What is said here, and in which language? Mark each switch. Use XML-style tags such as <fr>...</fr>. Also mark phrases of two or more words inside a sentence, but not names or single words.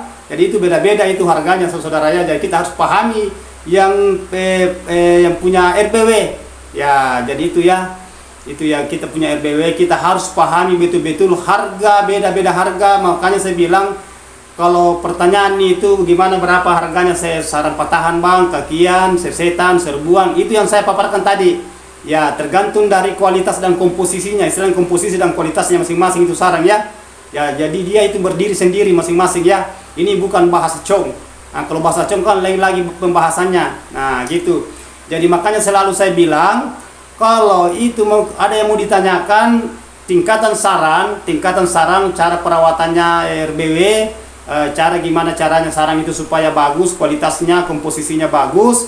<id>Jadi itu beda-beda itu harganya saudara ya. Jadi kita harus pahami yang punya RBW. Ya, jadi itu ya. Itu ya, kita punya RBW, kita harus pahami betul-betul harga, beda-beda harga. Makanya saya bilang kalau pertanyaan itu gimana berapa harganya, saya sarang patahan bang, kakian, sesetan, serbuan, itu yang saya paparkan tadi. Ya, tergantung dari kualitas dan komposisinya. Istilah komposisi dan kualitasnya masing-masing itu sarang ya. Ya, jadi dia itu berdiri sendiri masing-masing ya. Ini bukan bahasa cong. Nah, kalau bahasa cong kan lain lagi pembahasannya. Nah, gitu. Jadi makanya selalu saya bilang kalau itu ada yang mau ditanyakan tingkatan sarang, cara perawatannya RBW, cara gimana caranya sarang itu supaya bagus, kualitasnya, komposisinya bagus.</id>